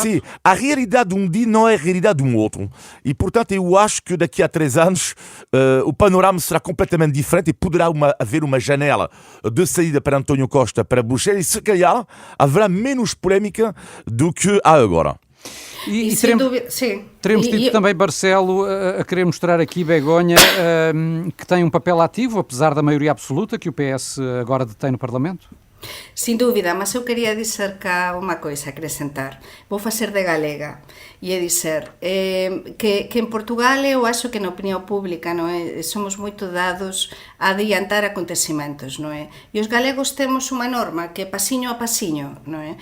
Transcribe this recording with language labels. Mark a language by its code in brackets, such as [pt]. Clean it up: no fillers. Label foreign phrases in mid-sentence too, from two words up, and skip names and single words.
[pt] Sim, a realidade de um dia não é a realidade de um outro. E, portanto, eu acho que daqui a 3 anos o panorama será completamente diferente e poderá haver uma janela de saída para António Costa para Bruxelas e, se calhar, haverá menos polémica do que há agora. E sem dúvida, sim. Teremos tido também Barcelo a querer mostrar aqui, Begonha, que tem um papel ativo, apesar da maioria absoluta que o PS agora detém no Parlamento? [gl] Sin dúbida, mas eu quería dizer cá unha coisa, acrescentar. Vou facer de galega e é dizer que en Portugal eu acho que na opinión pública non é, somos moito dados a adiantar acontecimentos, non é? E os galegos temos unha norma que é pasiño a pasiño, non é?